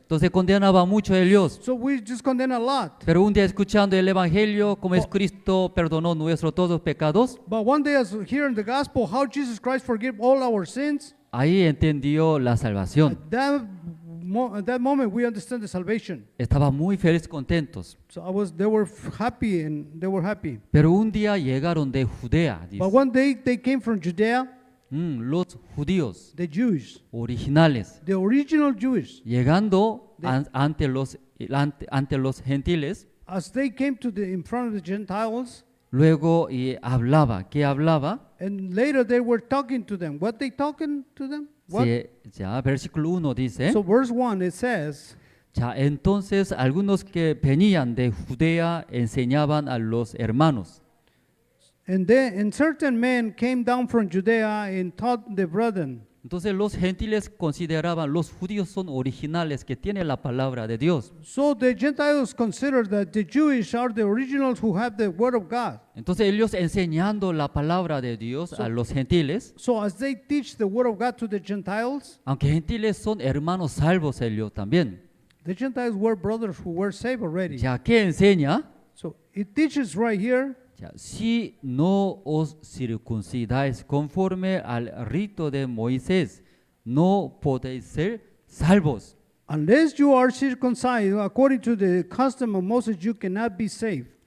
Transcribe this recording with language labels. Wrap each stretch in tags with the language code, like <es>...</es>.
<es>Entonces condenaba mucho a ellos.</es> <en>So we just condemn a lot.</en> <es>Pero un día escuchando el evangelio, cómo es Cristo perdonó nuestros todos pecados,</es> <en>But one day, as hearing the gospel, how Jesus Christ forgave all our sins,</en> <es>ahí entendió la salvación.</es> <en>at that moment we understand the salvation.</en> <es>Estaban muy felices, contentos.</es> <en>So they were happy and they were happy.</en> <es>Pero un día llegaron de Judea, dice.</es> <en>But one day they came from Judea,</en> <es>Los judíos</es> <en>the Jews,</en> <es>originales,</es> <en>the original Jews.</en> <es>llegando De- ante los gentiles,</es> <en>As they came in front of the Gentiles,</en> <es>luego hablaba. ¿Qué hablaba?</es> <en>and later they were talking to them. What they talking to them? What?</en> <es>Sí, ya, versículo 1 dice,</es> <en>So verse 1, it says,</en> <es>ya, entonces algunos que venían de Judea enseñaban a los hermanos.</es> <en>and certain men came down from Judea and taught the brethren.</en> <es>Entonces los gentiles consideraban los judíos son originales que tienen la palabra de Dios.</es> <en>So the Gentiles consider that the Jewish are the originals who have the word of God.</en> <es>Entonces ellos enseñando la palabra de Dios a los gentiles,</es> <en>So as they teach the word of God to the Gentiles,</en> <es>aunque gentiles son hermanos salvos ellos también,</es> <en>the Gentiles were brothers who were saved already.</en> <es>ya que enseña,</es> <en>So it teaches right here,</en> <es>ya, si no os circuncidáis conforme al rito de Moisés, no podéis ser salvos.</es> <en>unless you are circumcised according to the custom of Moses, you cannot be saved.</en>